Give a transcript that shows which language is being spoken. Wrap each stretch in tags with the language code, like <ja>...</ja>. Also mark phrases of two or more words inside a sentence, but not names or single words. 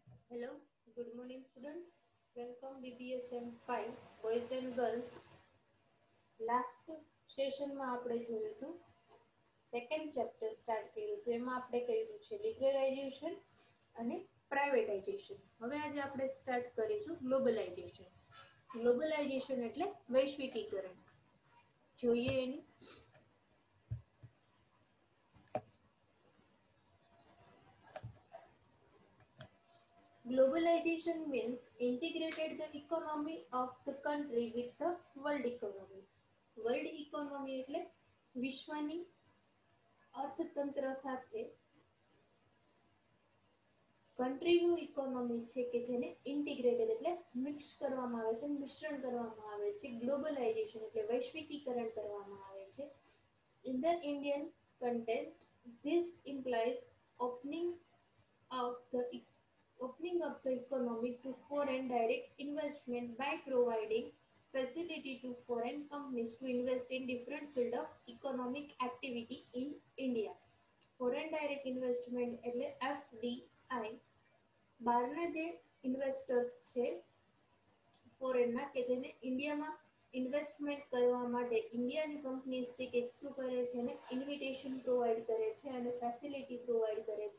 <en>Hello, good morning students. Welcome BBSM 5 boys and girls. last sessionમાં</en> <gu>આપણે જોયું હતું</gu> <en>second chapter start</en> <gu>કર્યું હતું એમાં આપણે કહ્યું છે લિબરલાઇઝેશન અને પ્રાઇવેટાઇઝેશન. હવે આજે આપણે સ્ટાર્ટ કરીશું ગ્લોબલાઇઝેશન. ગ્લોબલાઇઝેશન એટલે વૈશ્વિકીકરણ. જોઈએ એની</gu> <en>Globalization means integrated the economy of the country with the world economy. World economy</en> <gu>એટલે વિશ્વની અર્થતંત્ર સાથે</gu> <en>countryનું economy</en> <gu>છે કે જેને ઇન્ટિગ્રેટેડ એટલે મિક્સ કરવામાં આવે છે, મિશ્રણ કરવામાં આવે છે. ગ્લોબલાઇઝેશન એટલે વૈશ્વિકીકરણ કરવામાં આવે છે.</gu> <en>In the Indian context, this implies opening of the economy to foreign direct investment by providing facility to foreign companies to invest in different field of economic activity in India. Foreign direct investment</en> <gu>એટલે FDI બહારના જે ઇન્વેસ્ટર્સ છે ફોરેનના કે જેને ઇન્ડિયામાં ઇન્વેસ્ટમેન્ટ કરવા માટે ઇન્ડિયાની કંપનીઝ છે કે શું કરે છે એને</gu> <en>invitation provide</en> <gu>કરે છે અને</gu> <en>facility provide</en> <gu>કરે છે.</gu>